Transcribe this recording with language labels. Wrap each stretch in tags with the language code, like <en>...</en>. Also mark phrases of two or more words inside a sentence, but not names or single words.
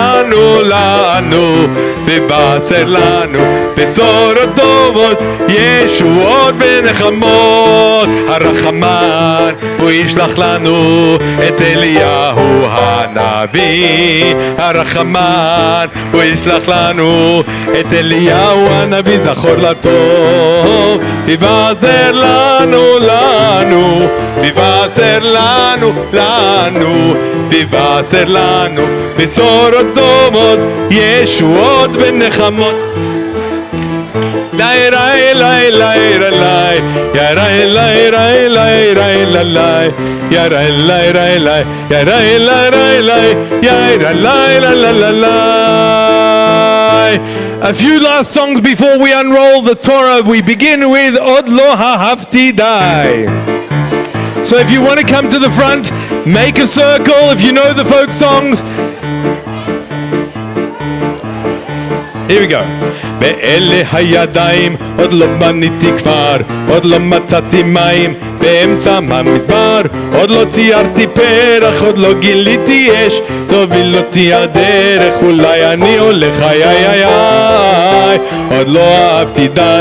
<he>לנו בשורות טובות ישועות ונחמות הרחמן הוא ישלח לנו את אליהו הנביא הרחמן הוא ישלח לנו את אליהו הנביא זכור לטוב ויבשר לנו ויבשר לנו בשורות טובות ישועות ונחמות Lai lai lai lai lai ya lai lai lai lai lai lai ya lai lai lai lai ya lai lai lai lai ya lai lai lai</he> <en>A few last songs before we unroll the Torah. We begin with Od Lo Ahavti Dai. So if you want to come to the front, make a circle if you know the folk songs. Here we go.</en> <he>באלה הידיים עוד לא בניתי כפר עוד לא מצאתי מים באמצע המדבר עוד לא ציירתי פרח עוד לא גיליתי אש תוביל אותי הדרך אולי אני הולך איי איי איי עוד לא אהבתי די</he>